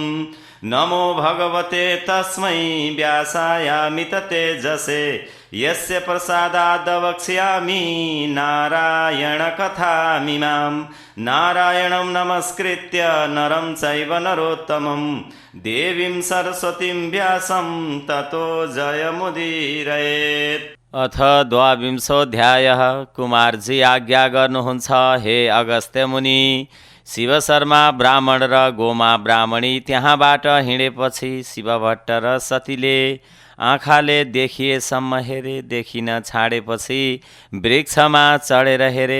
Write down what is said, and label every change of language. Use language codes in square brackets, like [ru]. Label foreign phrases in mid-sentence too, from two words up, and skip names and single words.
[sa] नमो भगवते तस्मै व्यासायामित तेजसे यस्य प्रसादाद् वक्ष्यामि नारायणकथामिमां। नारायणं नमस्कृत्य नरं चैव नरोत्तमं देवीं सरस्वतीं व्यासं ततो जयमुदीरयेत्। अथ द्वाविंशोऽध्यायः। [ne] कुमारजी आज्ञा गर्नुहुन्छ, हे अगस्त्य मुनि। शिवशर्मा ब्राह्मण र गोमा ब्राह्मणी त्यहाँबाट हिँडेपछि शिवभट्ट र सतीले आँखाले देखिएसम्म हेरे, देखिन छाडेपछि वृक्षमा चढेर हेरे।